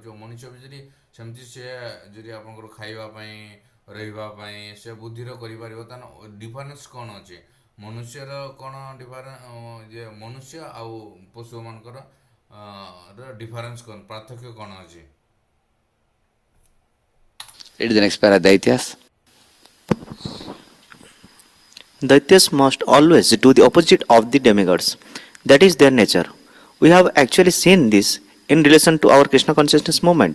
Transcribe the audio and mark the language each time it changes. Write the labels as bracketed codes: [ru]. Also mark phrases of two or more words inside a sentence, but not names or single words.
[or] ମଣିଷ ବି ଯଦି ସେମିତି ସେ ଯଦି ଆପଣଙ୍କର ଖାଇବା ପାଇଁ ରହିବା ପାଇଁ ସେ ବୁଦ୍ଧିର କରିପାରିବ, ତାହେଲେ ଡିଫରେନ୍ସ କ'ଣ ଅଛି? ମନୁଷ୍ୟର କ'ଣ ମନୁଷ୍ୟ ଆଉ ପଶୁମାନଙ୍କର ଡିଫରେନ୍ସ କ'ଣ, ପାର୍ଥକ୍ୟ କ'ଣ ଅଛି? [en] Read the next para, Daityas. Daityas must always do the opposite of the demigods. That is their nature. We have actually seen this in relation to our Krishna consciousness movement.